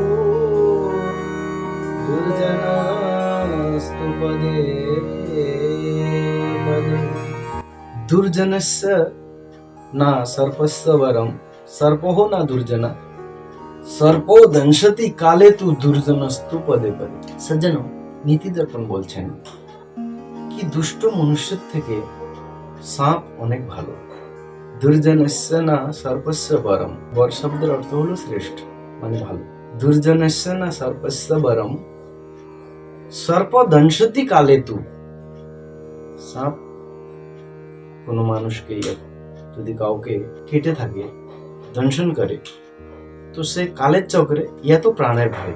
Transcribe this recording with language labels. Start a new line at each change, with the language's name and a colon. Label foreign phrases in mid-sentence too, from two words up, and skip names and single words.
Sanskrit: दुर्जनस्तु पदे पदे दुर्जनस्य न सर्पस्य वरम सर्पो न दुर्जन सर्पो दंशति काले तु दुर्जनस्तु पदे पदे।
Bangla: सज्जनों, নীতি দর্পণ বলছেন কি দুষ্ট মানুষের থেকে সাপ অনেক ভালো।
Sanskrit: दुर्जनस्य न सर्पस्य वरम,
Bangla: বর শব্দের অর্থ হলো শ্রেষ্ঠ, মানে ভালো।
Sanskrit: दुर्जनस्य न सर्पस्य वरम सर्प दंशति काले तु,
Bangla: সাপ কোনো মানুষকে যদি কাউকে কেটে থাকে, দংশন করে, তো সে কালের চক্রে
Hindi: या तो
Bangla: প্রাণের ভয়।